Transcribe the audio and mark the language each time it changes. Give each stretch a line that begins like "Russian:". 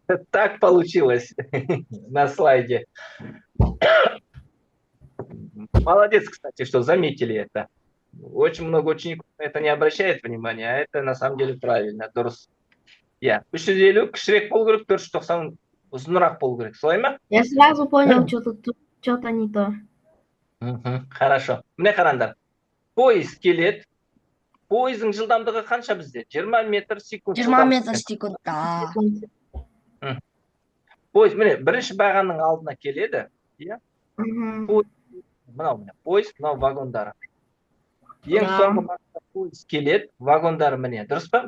Russian: Так получилось на слайде. Молодец, кстати, что заметили это. Очень много учеников на это не обращает внимания, а это на самом деле правильно, дұрыс.
Kazakh: Я 350 кішірек болу керек, 490 ұзынырақ болу керек. Солай ма?
Russian: Я сразу понял, что-то не то. Хорошо.
Kazakh: Міне қараңдар. Поезд келеді. Поездың жылдамдығы қанша бізде? 20 метр секунд. 20 метр секундта. Поезд, міне, бірінші бағанның алдына келеді. Иә? Мынау міне, поезд, мынау вагондары. Ең соңғы бағанға поезд келеді, вагондары міне. Дұрыс па?